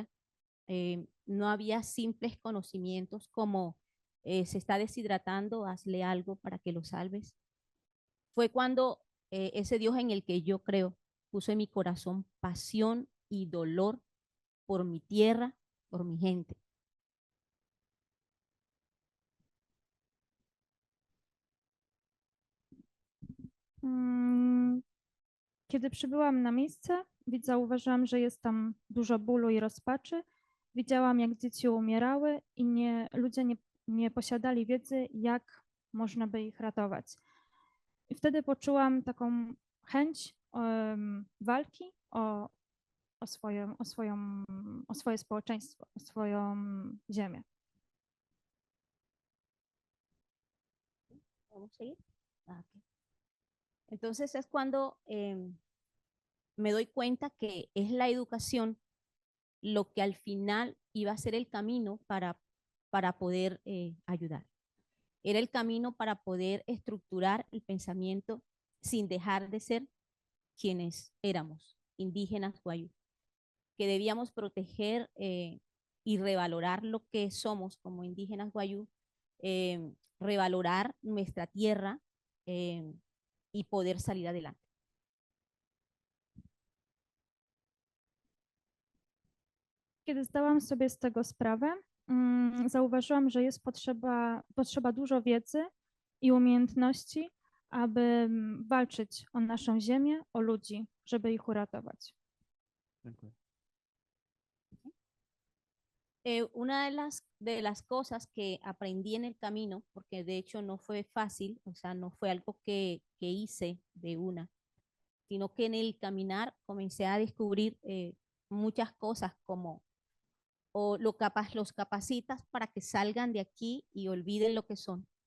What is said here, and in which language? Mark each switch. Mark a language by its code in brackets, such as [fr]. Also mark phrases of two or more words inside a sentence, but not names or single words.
[es] No había simples conocimientos como se está deshidratando, hazle algo para que lo salves. Fue cuando ese Dios en el que yo creo puso en mi corazón pasión y dolor por mi tierra, por mi gente. [pl] Kiedy przybyłam na miejsce, zauważyłam, że jest tam dużo bólu i rozpaczy. Widziałam, jak dzieci umierały i ludzie nie posiadali wiedzy, jak można by ich ratować. I wtedy poczułam taką chęć walki o swoje społeczeństwo, o swoją ziemię. [es] ¿Podemos seguir? Okay. Entonces es cuando me doy cuenta que es la educación lo que al final iba a ser el camino para poder ayudar. Era el camino para poder estructurar el pensamiento sin dejar de ser quienes éramos, indígenas guayú, que debíamos proteger y revalorar lo que somos como indígenas guayú, revalorar nuestra tierra y poder salir adelante. [pl] Kiedy zdałam sobie z tego sprawę, zauważyłam, że jest potrzeba dużo wiedzy i umiejętności, aby walczyć o naszą ziemię, o ludzi, żeby ich uratować. Dziękuję. [es] Una de las cosas que aprendí en el camino, porque de hecho no fue fácil, o sea, no fue algo que hice de una, sino que en el caminar comencé a descubrir muchas cosas como los capacitas para que salgan de aquí y olviden lo que son.